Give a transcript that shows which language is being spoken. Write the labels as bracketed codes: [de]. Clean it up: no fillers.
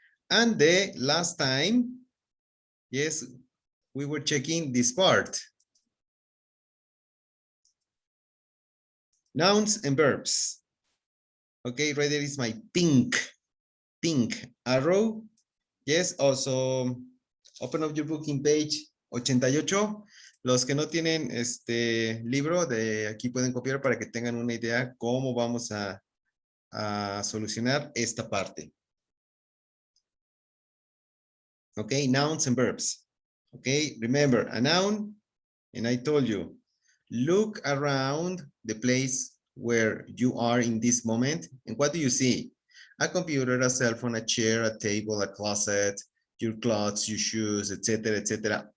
[en] And the last time, yes, we were checking this part. Nouns and verbs. Okay, right there is my pink arrow. Yes, also open up your book in page 88. [es] Los que no tienen este libro, de aquí pueden copiar para que tengan una idea cómo vamos a solucionar esta parte. [en] Okay, nouns and verbs. Okay, remember a noun, and I told you, look around the place where you are in this moment, and what do you see? A computer, a cell phone, a chair, a table, a closet, your clothes, your shoes, etc., etc.